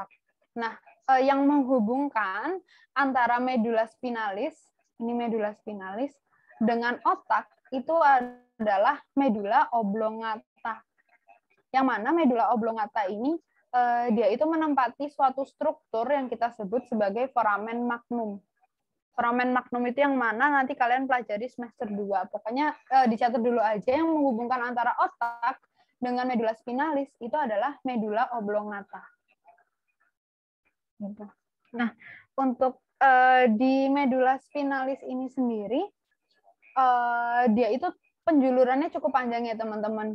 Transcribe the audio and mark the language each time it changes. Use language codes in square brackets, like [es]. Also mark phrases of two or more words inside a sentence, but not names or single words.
[id] Nah, yang menghubungkan antara medula spinalis dengan otak itu adalah medula oblongata. Yang mana medula oblongata ini dia itu menempati suatu struktur yang kita sebut sebagai foramen magnum. Foramen magnum itu yang mana nanti kalian pelajari semester 2. Pokoknya dicatat dulu aja, yang menghubungkan antara otak dengan medula spinalis itu adalah medula oblongata. Nah, untuk di medula spinalis ini sendiri, dia itu penjulurannya cukup panjang ya teman-teman.